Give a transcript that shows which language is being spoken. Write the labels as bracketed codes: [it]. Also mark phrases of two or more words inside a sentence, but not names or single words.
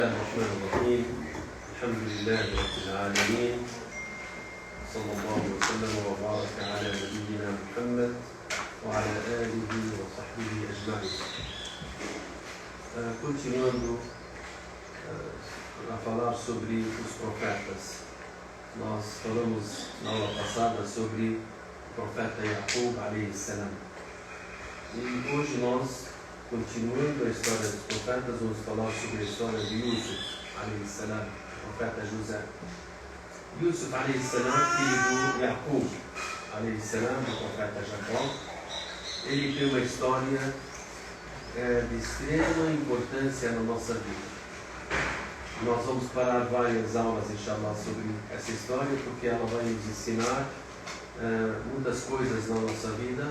[ar] الله الرحمن الرحيم. الحمد لله رب العالمين، صلى الله وسلم وبارك على نبينا محمد وعلى آله وصحبه أجمعين. [pt] Continuando a falar sobre os profetas, nós falamos na aula passada sobre o profeta Yaqub [ar] عليه السلام, [pt] e hoje nós, continuando a história dos profetas, vamos falar sobre a história de Yusuf [ar] عليه السلام, [pt] profeta José. [ar] يوسف عليه السلام, [pt] filho do Yaqub [ar] عليه السلام, [pt] do profeta Jacó, ele tem uma história de extrema importância na nossa vida. Nós vamos parar várias aulas, inshallah, sobre essa história, porque ela vai nos ensinar muitas coisas na nossa vida.